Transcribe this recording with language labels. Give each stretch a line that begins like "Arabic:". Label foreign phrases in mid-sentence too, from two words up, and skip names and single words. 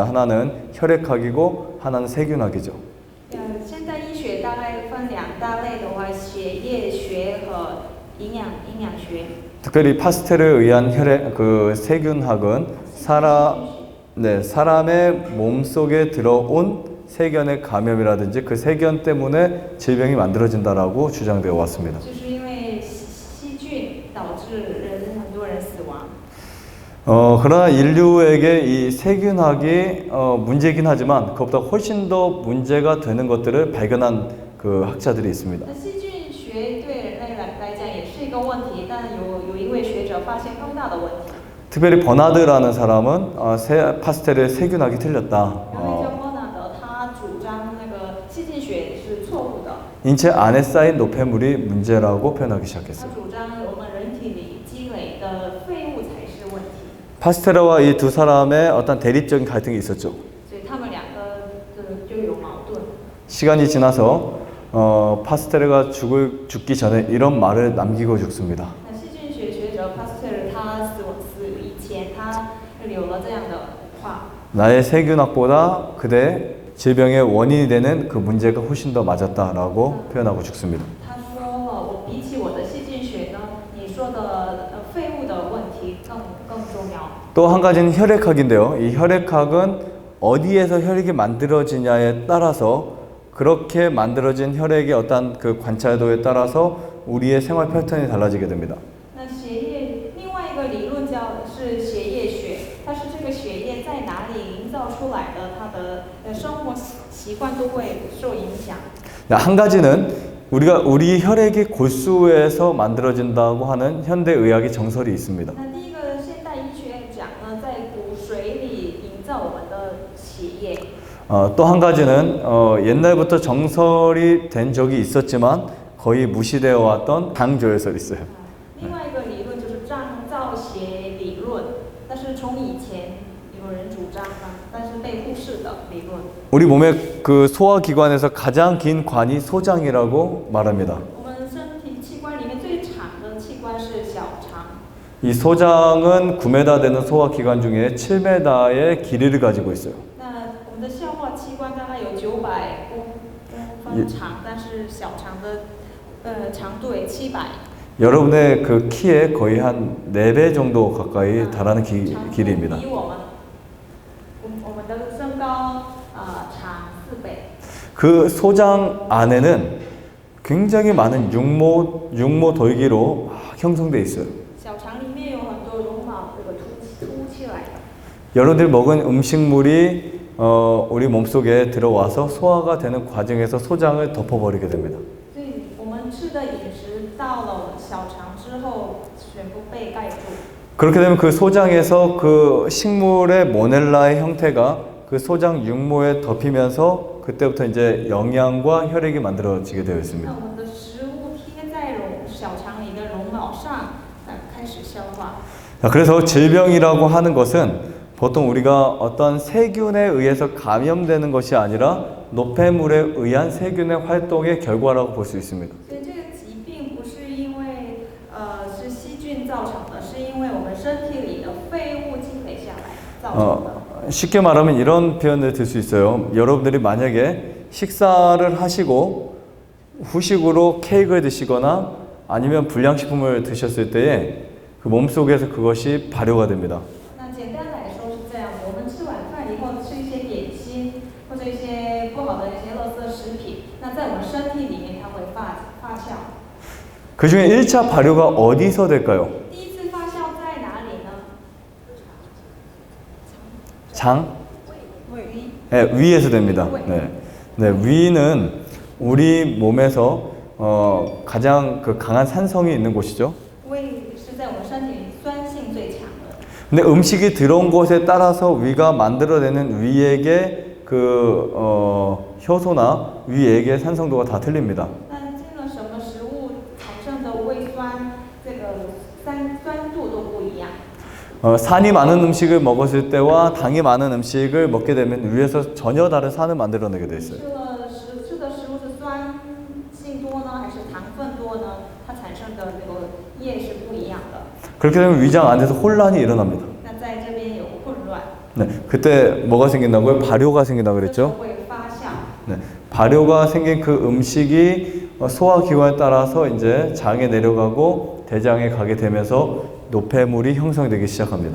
Korean: 하나는 혈액학이고 하나는 세균학이죠.
Chinese: 现代医学大概分两大类的话，血液学和营养学。
Korean: 특별히 파스텔에 의한 혈액 그 세균학은 사람의 몸 속에 들어온 세균의 감염이라든지 그 세균 때문에 질병이 만들어진다라고 주장되어 왔습니다.
Chinese: 就是因为细菌导致很多人死亡。
Korean: 그러나 인류에게 이 세균학이 문제이긴 하지만 그것보다 훨씬 더 문제가 되는 것들을 발견한 그 학자들이 있습니다.
Chinese: 那细菌学对人类来讲也是一个问题，但有一位学者发现更大的问题。
Korean: 특별히 버나드라는 사람은 파스텔의 세균학이 틀렸다.
Chinese: 有位叫伯纳德，他主张那个细菌学是错误的。
Korean: 인체 안에 쌓인 노폐물이 문제라고 표현하기
Chinese: 他
Korean: 시작했어요.
Chinese: 主张我们人体里积累的废物才是问题。
Korean: 파스텔과 이 두 사람의 어떤 대립적인 갈등이 있었죠.
Chinese: 所以他们两个就有矛盾。
Korean: 시간이 지나서 파스텔가 죽기 전에 이런 말을 남기고 죽습니다.
Chinese: 那细菌学学者 Pasteur 他死以前，他留了这样的话。
Korean: 나의 세균학보다 그대 질병의 원인이 되는 그 문제가 훨씬 더 맞았다라고 표현하고 죽습니다.
Chinese: 他说我比起我的细菌学呢，你说的废物的问题更重要。
Korean: 또 한 가지는 혈액학인데요. 이 혈액학은 어디에서 혈액이 만들어지냐에 따라서 그렇게 만들어진 혈액의 어떤 그 관찰도에 따라서 우리의 생활 패턴이 달라지게 됩니다.
Chinese: 那血液另外一个理论是血液学，它是这个血液在哪里营造出来的，它的生活习惯都会受影响。
Korean: 한 가지는 우리 혈액이 골수에서 만들어진다고 하는 현대 의학의 정설이 있습니다.
Chinese: 那第一个现代医学讲呢，在骨髓里营造我们的血液。
Korean: 또 한 가지는 옛날부터 정설이 된 적이 있었지만 거의 무시되어 왔던 장조혈설이 있어요.
Chinese: 另外一个理论就是造血理论，但是从以前有人主张的，但是被忽视的理论。
Korean: 우리 몸의 그 소화기관에서 가장 긴 관이 소장이라고 말합니다.
Chinese: 我们身体器官里面最长的器官是小肠。
Korean: 이 소장은 9m 되는 소화기관 중에 7m의 길이를 가지고 있어요.
Chinese: 那我们的消化器官大概有900公分长，但是小肠的长度为700。
Korean: 여러분의 그 키에 거의 한 4배 정도 가까이 달하는 길이입니다.
Chinese: 比我们的身高长4倍。
Korean: 그 소장 안에는 굉장히 많은 육모 돌기로 형성돼 있어요.
Chinese: 小肠里面有很多绒毛这个凸起来的。
Korean: 여러분들이 먹은 음식물이 우리 몸속에 들어와서 소화가 되는 과정에서 소장을 덮어버리게 됩니다.
Chinese: 所以我们吃的饮食到了我们小肠之后，全部被盖住。
Korean: 그렇게 되면 그 소장에서 그 식물의 모넬라의 형태가 그 소장 육모에 덮이면서 그때부터 이제 영양과 혈액이 만들어지게 되어
Chinese: 那
Korean: 있습니다.
Chinese: 我们的食物贴在小肠里的绒毛上，开始消化。
Korean: 자, 그래서 질병이라고 하는 것은 보통 우리가 어떤 세균에 의해서 감염되는 것이 아니라 노폐물에 의한 세균의 활동의 결과라고 볼 수 있습니다.
Chinese: 所以这个疾病不是因为是细菌造成的，是因为我们身体里的废物积累下来造成的。
Korean: 쉽게 말하면 이런 표현을 들 수 있어요. 여러분들이 만약에 식사를 하시고 후식으로 케이크를 드시거나 아니면 불량식품을 드셨을 때에 그 몸속에서 그것이 발효가 됩니다.
Chinese: 那简单来说是这样，我们吃晚饭以后吃一些点心或者一些不好的一些垃圾食品，那在我们身体里面它会发酵。
Korean: 그 중에 1차 발효가 어디서 될까요?
Chinese: 第一次发酵在哪里呢？
Korean: 장?
Chinese: 胃。
Korean: 네, 위에서 됩니다. 네. 네, 위는 우리 몸에서 가장 그 강한 산성이 있는 곳이죠.
Chinese: 胃是在我们身体里酸性最强的。
Korean: 근데 음식이 들어온 곳에 따라서 위가 만들어내는 위액의 그 효소나 위액의 산성도가 다 틀립니다.
Chinese: 那进了什么食物产生的胃酸，这个酸度都不一样。
Korean: 산이 많은 음식을 먹었을 때와 당이 많은 음식을 먹게 되면 위에서 전혀 다른 산을 만들어내게 돼 있어요.
Chinese: 吃的食物是酸性多呢，还是糖分多呢？它产生的这个液是不一样的。
Korean: 그렇게 되면 위장 안에서 혼란이 일어납니다.
Chinese: 那在这边有混乱，
Korean: 네, 그때 뭐가 생긴다고요? 발효가 생긴다고
Chinese: 这时候
Korean: 그랬죠?
Chinese: 会发酵。
Korean: 네, 발효가 생긴 그 음식이 소화기관에 따라서 이제 장에 내려가고 대장에 가게 되면서 노폐물이 형성되기 시작합니다.